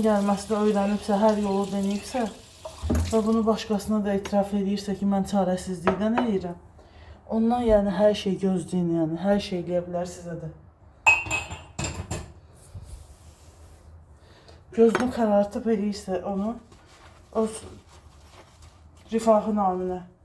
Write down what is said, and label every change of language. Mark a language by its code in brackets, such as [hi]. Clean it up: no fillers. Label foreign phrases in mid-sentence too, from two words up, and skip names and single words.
[tr] gelmesi de öğrenipse, her yolu deneyipsə [az] ve bunu başkasına da itiraf edirsə ki, mən çarəsizlikdən eləyirəm, ondan yəni hər şey gözləyin, yəni hər şey eləyə bilər sizə də. [tr] Gözünü karartıp [az] eləyirsə onu, o rifahı naminə.